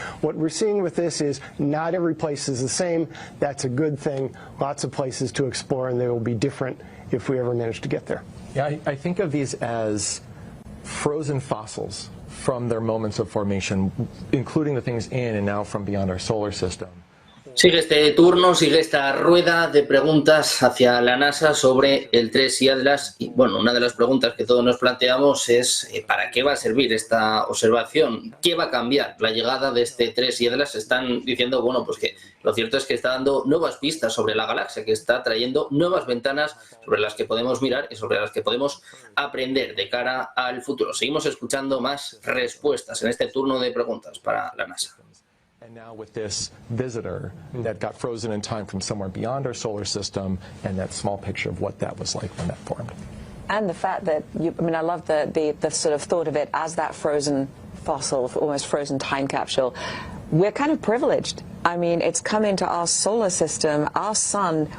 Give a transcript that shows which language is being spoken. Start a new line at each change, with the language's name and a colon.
English: What we're seeing with this is not every place is the same. That's a good thing. Lots of places to explore, and they will be different if we ever manage to get there. Yeah, I think of these as frozen fossils from their moments of formation, including the things in and now from beyond our solar system.
Spanish: Sigue este turno, sigue esta rueda de preguntas hacia la NASA sobre el 3 y Atlas. Y bueno, una de las preguntas que todos nos planteamos es ¿para qué va a servir esta observación? ¿Qué va a cambiar la llegada de este 3 y Atlas? Están diciendo, bueno, pues que lo cierto es que está dando nuevas pistas sobre la galaxia, que está trayendo nuevas ventanas sobre las que podemos mirar y sobre las que podemos aprender de cara al futuro. Seguimos escuchando más respuestas en este turno de preguntas para la NASA.
English: And now with this visitor that got frozen in time from somewhere beyond our solar system, and that small picture of what that was like when that formed. And the fact that, I mean, I love the sort of thought of it as that frozen fossil, almost frozen time capsule. We're kind of privileged. I mean, it's come into our solar system, our sun.